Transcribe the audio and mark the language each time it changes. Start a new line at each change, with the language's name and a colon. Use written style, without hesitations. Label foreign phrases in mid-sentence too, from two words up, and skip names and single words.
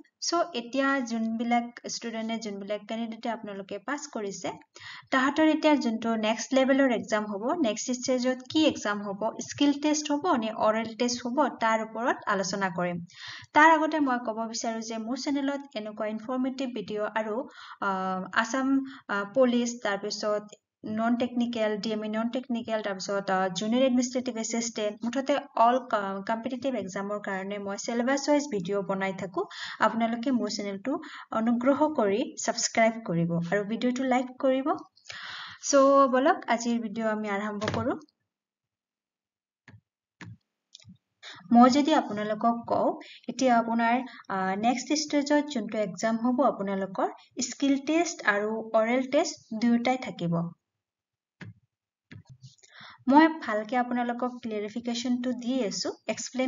Assamese: সো এতিয়া যোনবিলাক ষ্টুডেন্টে যোনবিলাক ক্যান্ডিডেটে আপোনালোকে পাস কৰিছে তাহাতৰ এতিয়া যোনটো
English: next levelৰ exam
Assamese: হ'ব
English: next stageত
Assamese: কি এক্সাম হ'ব
English: skill test
Assamese: হ'ব নে
English: oral test
Assamese: হ'ব তাৰ ওপৰত আলোচনা কৰিম তাৰ আগতে মই ক'ব বিচাৰো যে মোৰ চেনেলত এনেকুৱা ইনফৰমেটিভ ভিডিও আৰু আসাম পুলিশ তাৰ পিছত
English: non technical DME non technical
Assamese: তাৰপিছত
English: junior administrative assistant
Assamese: মুঠতে
English: all competitive examৰ
Assamese: কাৰণে মই
English: syllabus wise
Assamese: ভিডিও বনাই থাকো আপোনালোকে মোৰ চেনেলটো অনুগ্ৰহ কৰি সাবস্ক্ৰাইব কৰিব আৰু ভিডিওটো লাইক কৰিব সো বলক আজিৰ ভিডিও আমি আৰম্ভ কৰো মই যদি আপোনালোকক কও এতিয়া আপোনাৰ
English: next stageত
Assamese: যোনটো এক্সাম হ'ব আপোনালোকৰ
English: skill test
Assamese: আৰু
English: oral test
Assamese: দুয়োটাই থাকিব মই ভালকে আপোনালোকক ক্লিয়াৰিফিকেশনটো দি আছো এক্সপ্লেইন